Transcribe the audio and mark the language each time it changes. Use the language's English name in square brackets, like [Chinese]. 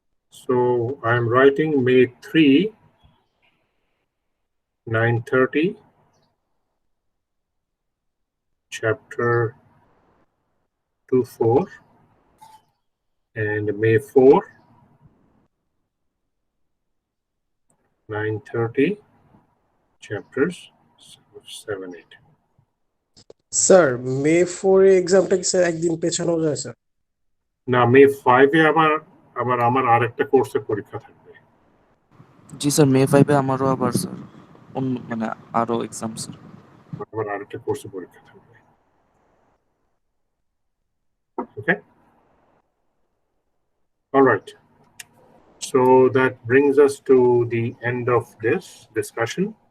[English] So I'm writing May 3, 9:30, chapter 2-4, and May 4, 9:30, chapters 7-8. [Bangla] Sir may 4 এ এক্সামটা কি sir একদিন পেছানো যায় স্যার? না, May 5 এ আবার আমার আরেকটা কোর্সের পরীক্ষা থাকবে। জি স্যার, মে 5 এ আমারও আবার স্যার অন্য মানে আরো এক্সাম স্যার। আবার আরেকটা কোর্সের পরীক্ষা থাকবে। ওকে, [English] all right. So that brings us to the end of this discussion.